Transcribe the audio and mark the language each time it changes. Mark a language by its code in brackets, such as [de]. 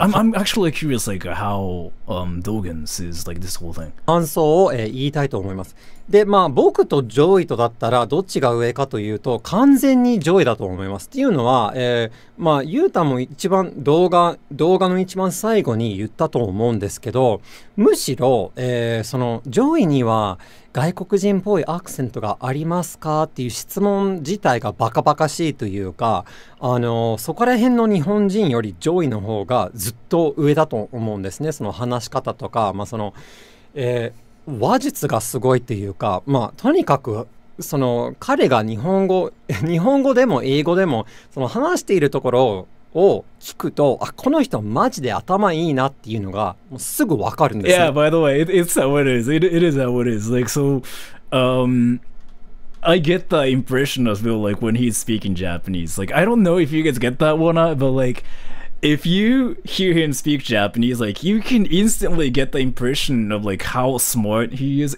[en] I'm actually curious like how Dogen sees like this whole thing. [ja] 感想を、言いたいと思います。で、まあ僕とジョイとだったらどっちが上かというと完全にジョイだと思います。っていうのは、まあユータも一番動画の一番最後に言ったと思うんですけど、むしろ、そのジョイには外国人っぽいアクセントがありますかっていう質問自体がバカバカしいというか、そこら辺の日本人よりジョイの方がずっと上だと思うんですね。その話し方とか、まあその、話術がすごいっていうか、まあとにかくその彼が日本語でも英語でもその話しているところを聞くと、あ、この人マジで頭いいなっていうのがもうすぐわかるんですよ。 [en] Yeah, by the way, it's how it is. It is how it is. Like so, I get the impression as well. Like when he's speaking Japanese, like I don't know if you guys get that one, but like if you hear him speak Japanese, like you can instantly get the impression of like how smart he is.